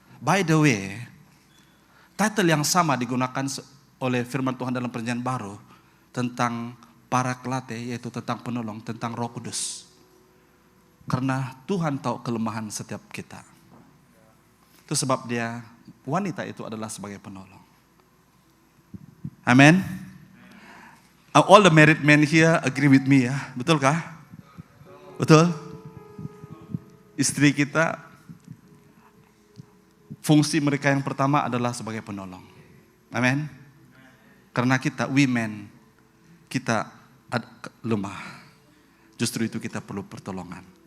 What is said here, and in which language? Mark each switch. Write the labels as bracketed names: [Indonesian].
[English] By the way, [Indonesian] title yang sama digunakan oleh firman Tuhan dalam Perjanjian Baru tentang Paraklate, yaitu tentang penolong, tentang Roh Kudus. Karena Tuhan tahu kelemahan setiap kita. Itu sebab dia, wanita itu adalah sebagai penolong. Amen. [English] All the married men here agree with me ya. [Indonesian] Betul kah? Betul? Istri kita, fungsi mereka yang pertama adalah sebagai penolong. Amen. Karena kita, women, kita lemah. Justru itu kita perlu pertolongan.